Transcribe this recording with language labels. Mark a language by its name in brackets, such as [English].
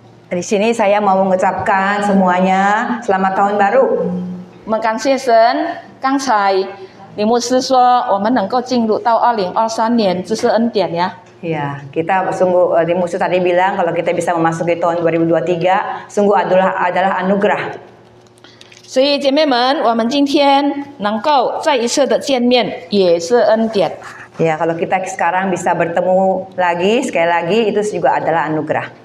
[Indonesian] Di sini saya mau mengucapkan semuanya selamat tahun baru. [Chinese] 我们感谢神，刚才李牧师说我们能够进入到2023年，这是恩典呀。 [Indonesian] Ya, kita sungguh di musuh tadi bilang kalau kita bisa memasuki tahun 2023 sungguh adalah anugerah. [Chinese] 所以姐妹们，我们今天能够再一次的见面，也是恩典。 [Indonesian] Ya, kalau kita sekarang bisa bertemu lagi sekali lagi itu juga adalah anugerah.